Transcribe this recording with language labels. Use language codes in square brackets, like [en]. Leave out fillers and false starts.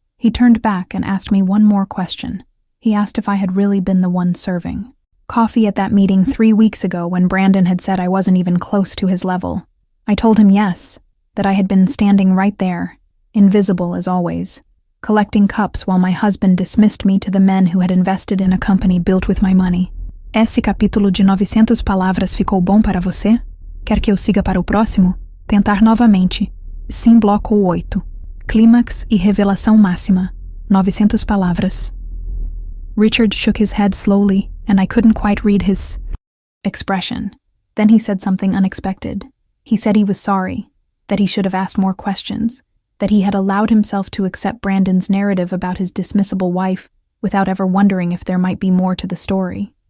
[en] He turned back and asked me one more question. He asked if I had really been the one serving coffee at that meeting 3 weeks ago when Brandon had said I wasn't even close to his level. I told him yes, that I had been standing right there, invisible as always, collecting cups while my husband dismissed me to the men who had invested in a company built with my money. [pt] Esse capítulo de 900 palavras ficou bom para você? Quer que eu siga para o próximo? Tentar novamente. Sim, bloco 8. Clímax e revelação máxima. 900 palavras. [en] Richard shook his head slowly, and I couldn't quite read his expression. Then he said something unexpected. He said he was sorry, that he should have asked more questions, that he had allowed himself to accept Brandon's narrative about his dismissible wife without ever wondering if there might be more to the story.